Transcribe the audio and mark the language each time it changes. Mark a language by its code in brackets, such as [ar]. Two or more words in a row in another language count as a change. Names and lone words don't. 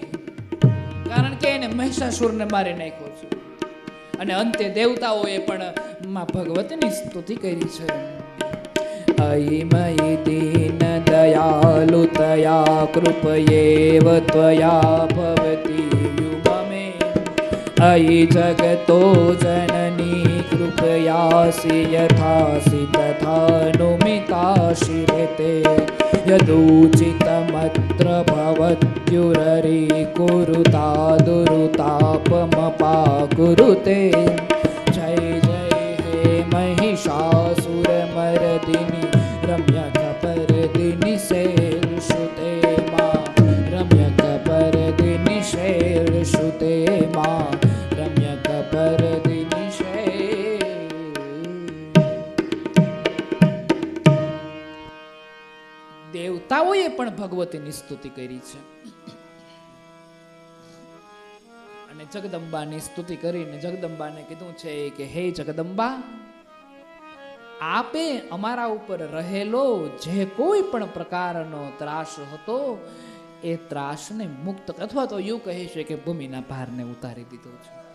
[gu] કારણ કે એને મહિષાસુરને મારી નાખ્યો છે. અને અંતે દેવતાઓએ પણ માં ભગવતીની સ્તુતિ કરી છે. [sa] अयि मयि दीन दयालु तया कृपयेव त्वया भवती युममे अयि जगतो जननी कृपयासि यथासि तथानुमितासि ऋते यदूचितमत्र भवत्युररि कुरुता दुरुतापमपाकुरुते जय जय हे महिषासुरमर्दिनि रम्यकपर्दिनि शैलसुते मा रम्यकपर्दिनि शैलसुते मा रम्यकपर्दिनि शैल। [gu] દેવતાઓએ પણ ભગવતીની સ્તુતિ કરી છે અને જગદંબાની સ્તુતિ કરીને જગદંબાને કીધું છે કે હે જગદંબા, આપે અમારા ઉપર રહેલો જે કોઈ પણ પ્રકારનો ત્રાસ હતો એ ત્રાસને મુક્ત અથવા તો એવું કહે છે કે ભૂમિના ભારને ઉતારી દીધો છે.